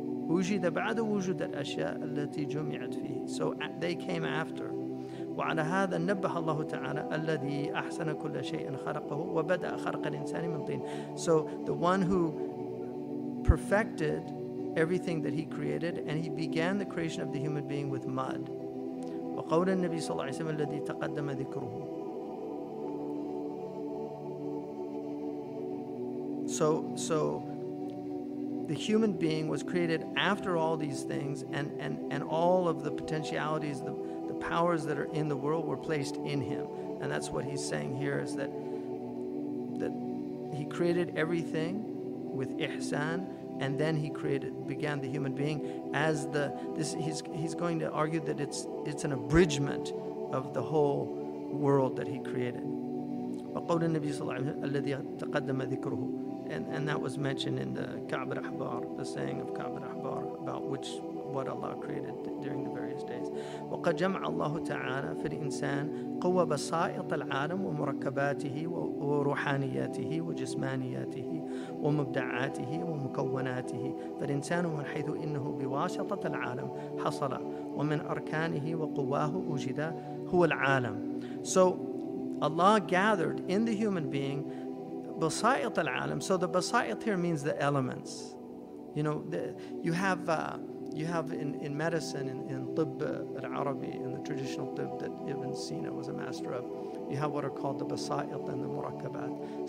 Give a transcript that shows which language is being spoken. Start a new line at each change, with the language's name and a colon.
Arabic: وجد بعد وجود الأشياء التي جمعت فيه.
English: So they came after.
Arabic: وعلى هذا نبه الله تعالى الذي أحسن كل شيء خلقه وبدأ خلق الإنسان من طين.
English: So the one who perfected everything that he created, and he began the creation of the human being with mud.
Arabic: وقول النبي صلى الله عليه وسلم الذي تقدم ذكره.
English: So the human being was created after all these things, and all of the potentialities, the powers that are in the world were placed in him. And that's what he's saying here, is that he created everything with ihsan, and then he began the human being as he's going to argue that it's an abridgment of the whole world that he created.
Arabic: وقول النبي صلى الله عليه وسلم الذي تقدم ذكره.
English: And that was mentioned in the Ka'b al-Ahbar, the saying of Ka'b al-Ahbar about what Allah created during the various days.
Arabic: وقد جمع الله تعالى في الإنسان قوة بسائط العالم ومركباته وروحانياته وجسمانياته ومبدعاته ومكوناته. فالإنسان من حيث إنه بواسطة العالم حصل ومن أركانه وقواه وجد هو العالم.
English: So Allah gathered in the human being بسائط العالم. So the basa'it here means the elements. You know, you have in medicine, in Tibb al-Arabi, in the traditional Tibb that Ibn Sina was a master of, you have what are called the basa'it and the murakkabat.